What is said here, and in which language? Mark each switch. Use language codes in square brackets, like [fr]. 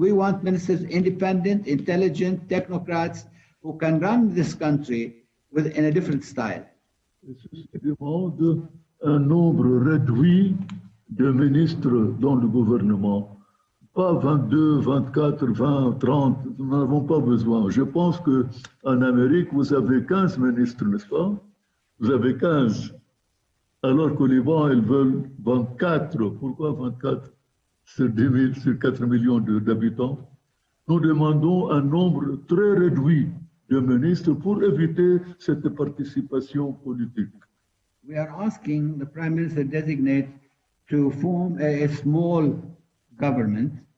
[en] We want ministers independent, intelligent, technocrats who can run this country in a different style. [fr] Ceci demande un nombre réduit de ministres dans le gouvernement. Pas 22, 24, 20, 30, nous n'en avons pas besoin. Je pense qu'en Amérique, vous avez 15 ministres, n'est-ce pas? Vous avez 15. Alors qu'au Liban, ils veulent 24. Pourquoi 24 sur 4 millions d'habitants? Nous demandons un nombre très réduit de ministres pour éviter cette participation politique. [en] We are asking the Prime Minister designate to form a small government.